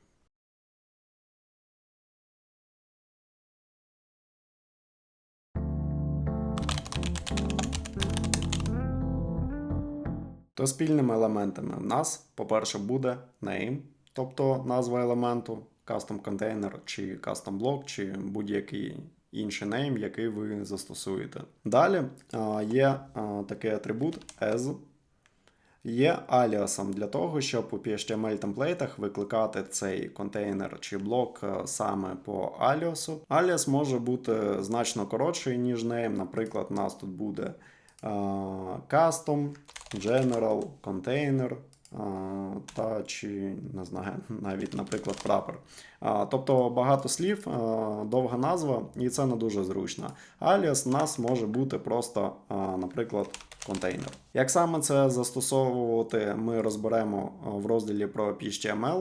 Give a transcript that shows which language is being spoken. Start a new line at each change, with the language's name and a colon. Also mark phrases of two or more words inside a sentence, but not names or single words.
Ukrainian: То спільними елементами в нас, по-перше, буде name, тобто назва елементу,
English: custom container чи custom block,
Ukrainian: чи будь-який інший name, який ви застосуєте. Далі є такий атрибут as, є аліасом для того, щоб у PHTML-темплейтах викликати цей контейнер чи блок саме по аліасу. Аліас може бути значно коротший, ніж name. Наприклад, у нас тут буде
English: custom, general, container,
Ukrainian: та чи, не знаю, навіть, наприклад, прапор. Тобто багато слів, довга назва, і це не дуже зручно. Аліас у нас може бути просто, наприклад, контейнер. Як саме це застосовувати, ми розберемо в розділі про HTML.